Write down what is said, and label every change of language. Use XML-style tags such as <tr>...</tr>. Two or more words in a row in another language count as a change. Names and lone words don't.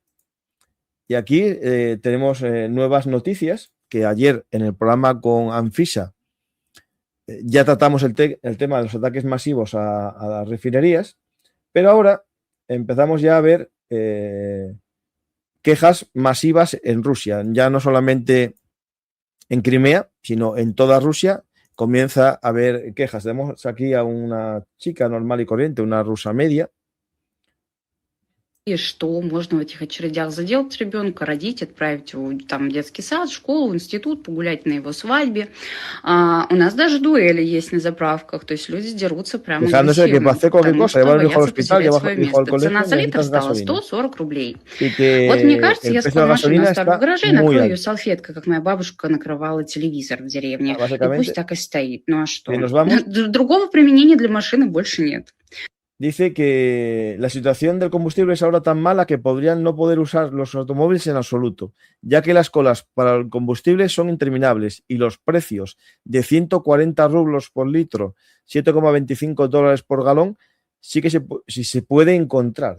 <es>Y aquí tenemos nuevas noticias que ayer en el programa con Anfisa ya tratamos el tema de los ataques masivos a las refinerías, pero ahora empezamos ya a ver quejas masivas en Rusia, ya no solamente en Crimea, sino en toda Rusia comienza a haber quejas. Tenemos aquí a una chica normal y corriente, una rusa media,</es> <ru>и что можно в этих очередях заделать ребенка, родить, отправить его там, в детский сад, школу, институт, погулять на его свадьбе. У нас даже дуэли есть на заправках, то есть люди дерутся прямо</ru> <es>Fijándose de que para</es> <ru>агрессивно,</ru> <es>hacer cualquier</es> <ru>потому</ru> <es>cosa,</es> <ru>что</ru> <es>llevar el hijo al</es> <ru>боятся</ru> <es>hospital,</es> <ru>потерять</ru> <es>llevar</es> <ru>свое</ru> <es>el hijo al</es> <ru>место. Цена</ru> <es>colegio,</es> <ru>за литр</ru> <es>necesitas</es> <ru>стала</ru> <es>gasolina.</es> <ru>140 рублей.</ru> <es>Y</es> <ru>Вот мне</ru> <es>que</es> <ru>кажется,</ru> <es>el</es> <ru>я</ru> <es>precio de</es> <ru>скоро</ru> <es>la</es> <ru>машину</ru> <es>gasolina</es> <ru>оставлю в</ru> <es>está</es> <ru>гараже и</ru> <es>muy</es> <ru>накрою ее</ru> <es>alto.</es> <ru>салфеткой, как моя бабушка накрывала телевизор в деревне. И</ru> <es>Básicamente,</es> <ru>пусть так и стоит. Ну а что?</ru> <es>si nos vamos,</es> <ru>Другого применения для машины больше нет.</ru> <es>dice que la situación del combustible es ahora tan mala que podrían no poder usar los automóviles en absoluto, ya que las colas para el combustible son interminables y los precios de 140 rublos por litro, 7,25 dólares por galón, sí que sí se puede encontrar.</es>